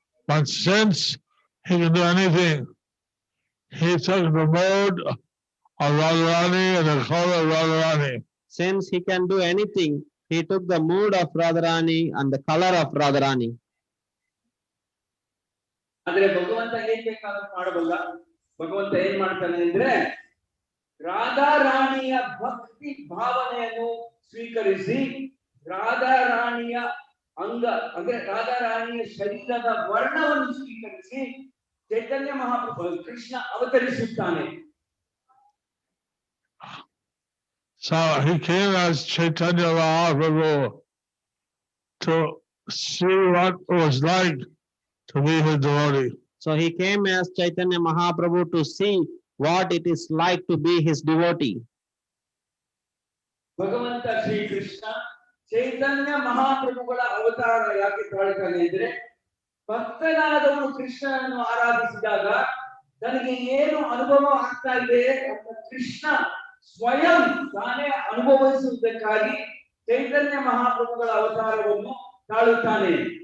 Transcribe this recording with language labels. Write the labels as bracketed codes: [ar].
[en] But since he can do anything, he took the mode of Radharani and the color of Radharani. Since he can do anything, he took the mood of Radharani and the color of Radharani. [kn] ಆದ್ರೆ ಭಗವಂತ ಏನ್ ಬೇಕಾದ್ರೂ ಮಾಡಬಲ್ಲ. ಭಗವಂತ ಏನ್ ಮಾಡ್ತಾನೆ ಅಂದ್ರೆ ರಾಧಾರಾಣಿಯ ಭಕ್ತಿ ಭಾವನೆಯನ್ನು ಸ್ವೀಕರಿಸಿ ರಾಧಾರಾಣಿಯ ಅಂಗ ಅಂದ್ರೆ ರಾಧಾರಾಣಿಯ ಶರೀರದ ವರ್ಣವನ್ನು ಸ್ವೀಕರಿಸಿ ಚೈತನ್ಯ ಮಹಾಪ್ರಭು Krishna ಅವತರಿಸುತ್ತಾನೆ. [en] So he came as Chaitanya Mahaprabhu to see what it was like to be his devotee. So he came as Chaitanya Mahaprabhu to see what it is like to be his devotee. [kn] ಭಗವಂತ ಶ್ರೀಕೃಷ್ಣ ಚೈತನ್ಯ ಮಹಾಪ್ರಭುಗಳ ಅವತಾರ ಯಾಕೆ ತಾಳ್ತಾನೆ ಅಂದ್ರೆ ಭಕ್ತನಾದವನು ಕೃಷ್ಣನನ್ನು ಆರಾಧಿಸಿದಾಗ ತನಗೆ ಏನು ಅನುಭವ ಆಗ್ತಾ ಇದೆ ಅಂತ ಕೃಷ್ಣ ಸ್ವಯಂ ತಾನೇ ಅನುಭವಿಸುವುದಕ್ಕಾಗಿ ಚೈತನ್ಯ ಮಹಾಪ್ರಭುಗಳ ಅವತಾರವನ್ನು ತಾಳುತ್ತಾನೆ.